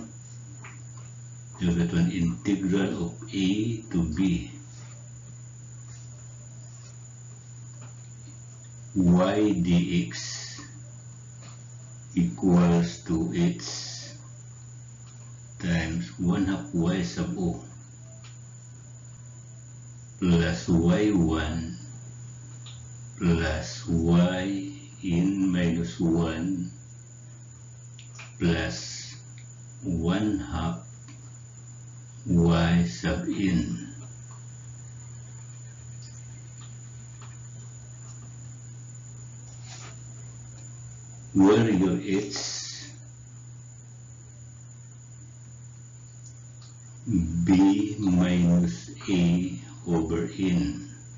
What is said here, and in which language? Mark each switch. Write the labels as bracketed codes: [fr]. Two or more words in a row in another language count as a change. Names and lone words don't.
[en] You have that one, integral of a to b y dx equals to h times 1/2 y sub o plus y1 plus yn minus 1 plus 1/2 y sub n. Where your h b minus a over n